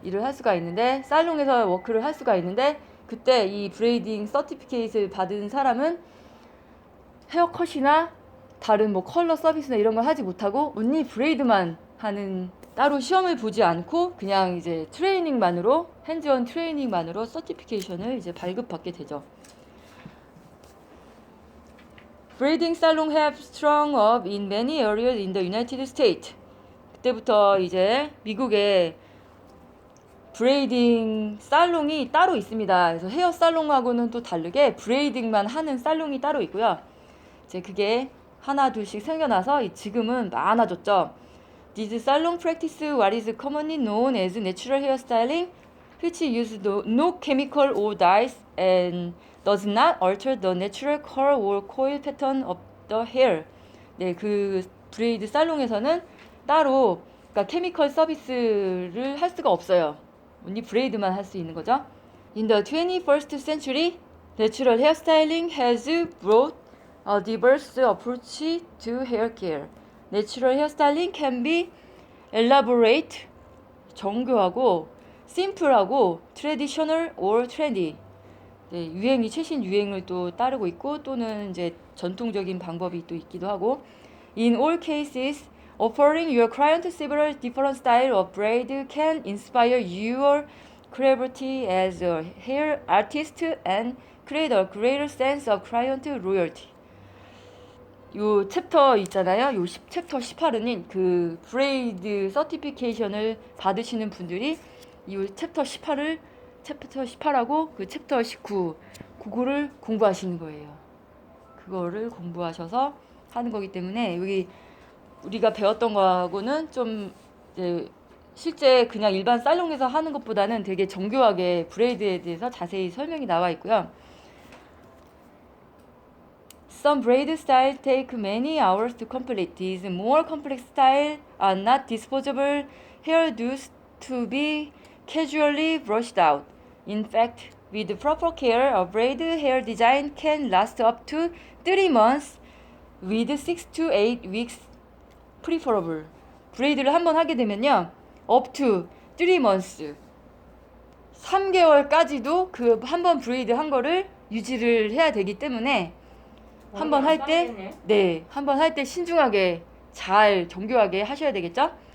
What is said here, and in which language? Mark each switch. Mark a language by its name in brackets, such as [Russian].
[Korean] 일을 할 수가 있는데 살롱에서 워크를 할 수가 있는데 그때 이 브레이딩 서티피케이트를 받은 사람은 헤어컷이나 다른 뭐 컬러 서비스나 이런 걸 하지 못하고 온리 브레이드만 하는 따로 시험을 보지 않고 그냥 이제 트레이닝만으로 핸즈온 트레이닝만으로 서티피케이션을 이제 발급받게 되죠. [English] Braiding salon have sprung up in many areas in the United States. [Korean] 그때부터 이제 미국에 브레이딩 살롱이 따로 있습니다. 그래서 헤어 살롱하고는 또 다르게 브레이딩만 하는 살롱이 따로 있고요. 이제 그게 하나 둘씩 생겨나서 지금은 많아졌죠. [English] This salon practice what is commonly known as natural hairstyling, which uses no chemical or dyes and does not alter the natural curl or coil pattern of the hair. [Korean] 네, 그 브레이드 살롱에서는 따로 그러니까 케미컬 서비스를 할 수가 없어요. 온리 브레이드만 할 수 있는 거죠. [English] In the 21st century, natural hairstyling has brought a diverse approach to hair care. Natural hairstyling can be elaborate, [Korean] 정교하고, [English] simple하고, traditional or trendy. [Korean] 네, 유행이 최신 유행을 또 따르고 있고 또는 이제 전통적인 방법이 또 있기도 하고. [English] In all cases, offering your client several different styles of braid can inspire your creativity as a hair artist and create a greater sense of client loyalty. [Korean] 요 챕터 있잖아요. 요 챕터 18은 그 브레이드 서티피케이션을 받으시는 분들이 이 챕터 18하고 그 챕터 19 그거를 공부하시는 거예요. 그거를 공부하셔서 하는 거기 때문에 여기 우리가 배웠던 거하고는 좀 이제 실제 그냥 일반 살롱에서 하는 것보다는 되게 정교하게 브레이드에 대해서 자세히 설명이 나와 있고요. [English] Some braid styles take many hours to complete. These more complex styles are not disposable hairdos to be casually brushed out. In fact, with proper care, a braid hair design can last up to 3 months with 6 to 8 weeks preferable. [Korean] 브레이드를 한번 하게 되면요. [English] up to 3 months. [Korean] 3개월까지도 그 한 번 브레이드 한 거를 유지를 해야 되기 때문에 한 번 할 때, 네, 한 번 할 때 신중하게 잘 정교하게 하셔야 되겠죠?